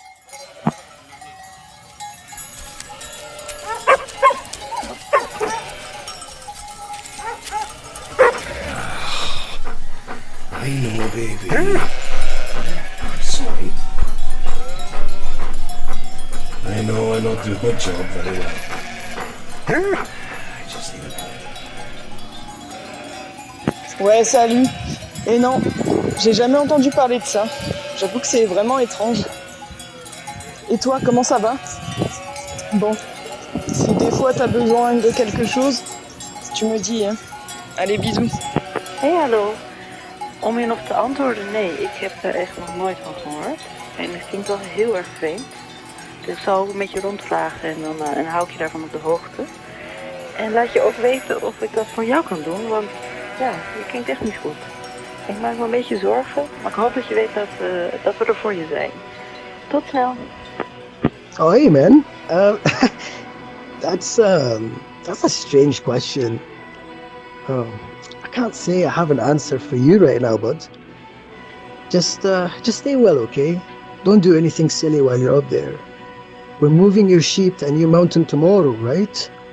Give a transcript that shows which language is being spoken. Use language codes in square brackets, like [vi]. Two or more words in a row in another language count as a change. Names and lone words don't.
[en] I know, baby. I'm sorry. I know I don't do a good job very well. I just need a... [fr] Ouais, salut. Et non, j'ai jamais entendu parler de ça. J'avoue que c'est vraiment étrange. Et toi, comment ça va? Bon, si des fois t'as besoin de quelque chose, tu me dis, hein. Allez, bisous. [nl] Hey, hallo. Om je nog te antwoorden, nee, ik heb er echt nog nooit van gehoord. En het klinkt wel heel erg vreemd. Dus ik zal ook een beetje rondvragen en hou ik je daarvan op de hoogte. En laat je ook weten of ik dat voor jou kan doen, want ja, je klinkt echt niet goed. Ik maak me een beetje zorgen, maar ik hoop dat je weet dat we er voor je zijn. Tot snel. [en] Oh, hey, man. That's a strange question. I can't say I have an answer for you right now, bud. Just stay well, okay? Don't do anything silly while you're up there. We're moving your sheep to a new mountain tomorrow, right?